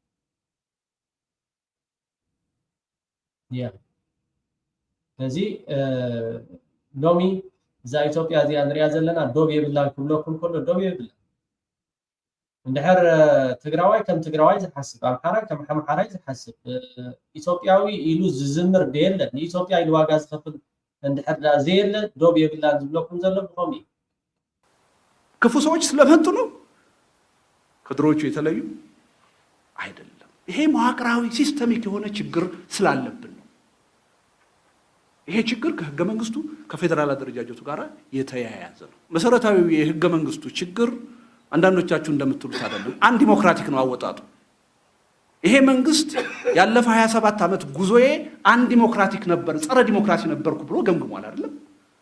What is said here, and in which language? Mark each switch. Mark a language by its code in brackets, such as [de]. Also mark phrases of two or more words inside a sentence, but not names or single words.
[ti] እዚ ሎሚ እዛ ኢትዮጵያ እዚኣ ንሪኣ ዘለና ዶብ የብላን ክብለኩም ከሎ ዶብ የብላ እንድሕር ትግራዋይ ከም ትግራዋይ ዝሓስብ ኣምሓራይ ከም ኣምሓራይ ዝሓስብ ኢትዮጵያዊ ኢሉ ዝዝምር ደየለን ንኢትዮጵያ ኢሉ ዋጋ ዝኸፍል እንድሕር ዘየለ ዶብ የብላን ዝብለኩም ዘሎ ብኸምኡ [am] ክፉ ሰዎች ስለመጡ ነው ከድሮቹ የተለዩ አይደለም ይሄ መዋቅራዊ ሲስተሚክ የሆነ ችግር ስላለብን ነው ይሄ ችግር ከህገ መንግስቱ ከፌደራል አደረጃጀቱ ጋር የተያያዘ ነው መሰረታዊ የህገ መንግስቱ ችግር አንዳንዶቻችሁ እንደምትሉት አይደለም አንድ ዲሞክራቲክ ነው አወጣጡ ይሄ መንግስት ያለፈ 27 ዓመት ጉዞዬ አንድ ዲሞክራቲክ ነበር ጸረ ዲሞክራሲ ነበርኩ ብሎ ገምግሟል አይደለም